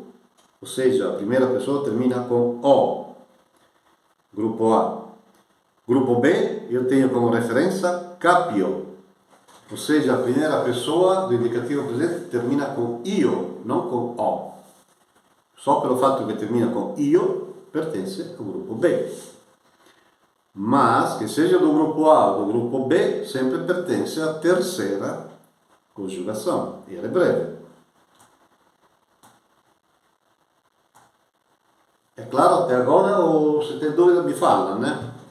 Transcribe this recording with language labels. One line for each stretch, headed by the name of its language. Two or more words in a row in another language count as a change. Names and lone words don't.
Portuguese: Ou seja, a primeira pessoa termina com O. Grupo A. Grupo B, eu tenho como referência capio. Ou seja, a primeira pessoa do indicativo presente termina com io, não com O. Só pelo
Italian: fatto che termina con io,
Portuguese: pertence ao grupo B. Mas, che seja do grupo A ou do grupo B, sempre pertence à terceira conjugação. E ela é breve. É claro até agora, ou se tem dúvida me fala, né?